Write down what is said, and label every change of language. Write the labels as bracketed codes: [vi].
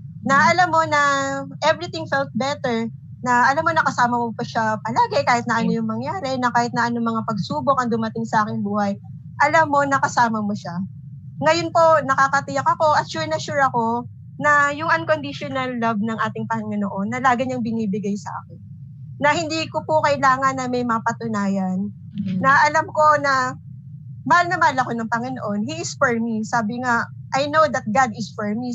[tl] Na alam mo na [en] everything felt better. [tl] Na alam mo na kasama mo pa siya palagi kahit na ano yung mangyari, na kahit na ano mga pagsubok ang dumating sa aking buhay, alam mo na kasama mo siya. Ngayon po, nakakatiyak ako at sure ako na yung unconditional love ng ating Panginoon na lagi niyang binibigay sa akin. Na hindi ko po kailangan na may mapatunayan. Na alam ko na mahal ako ng Panginoon. [en] He is for me. [tl] Sabi nga, [en] I know that God is for me.